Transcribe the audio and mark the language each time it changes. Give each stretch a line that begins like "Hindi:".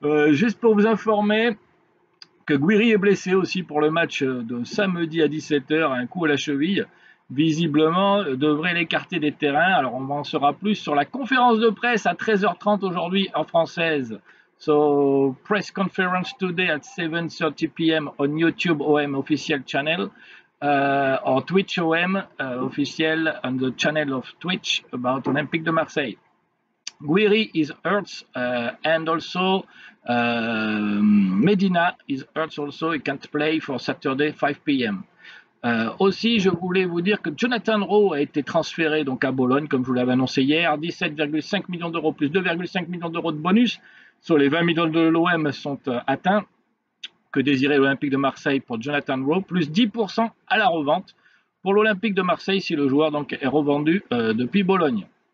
French: Juste pour vous informer que Guiri est blessé aussi pour le match de samedi à 17 h, un coup à la cheville. Visiblement, devrait l'écarter des terrains. Alors, on en saura plus sur la conférence de presse à 13 h 30 aujourd'hui en française.
English: So, press conference today at 7:30 p.m. on YouTube OM official channel. Or Twitch OM official on the channel of Twitch about Olympique de Marseille. Guiri is hurt and also Medina is hurt also. He can't play for Saturday 5 p.m.
French: Aussi, je voulais vous dire que Jonathan Rowe a été transféré donc à Bologne, comme je vous l'avais annoncé hier, 17,5 millions d'euros plus 2,5 millions d'euros de bonus. Sur les 20 millions de l'OM sont atteints. Que désirait l'Olympique de Marseille pour Jonathan Rowe, plus 10% à la revente pour l'Olympique de Marseille si le joueur donc est revendu depuis Bologne.